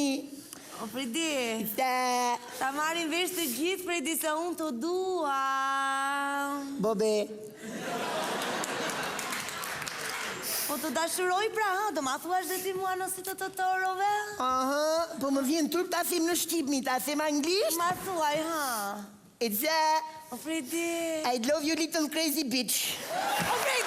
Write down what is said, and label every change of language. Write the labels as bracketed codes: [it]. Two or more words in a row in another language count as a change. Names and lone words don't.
[sq] O Fredi, ta marrin vesh të gjithë, Fredi, se unë të dua. Bobe. Po të dashuroj pra, do ma thuash dhe ti mua nësi të torove? Po më vjen turp ta them në shqipni, ta them anglisht? Ma thuaj, ha. It's O Fredi. [en] I love you little crazy bitch.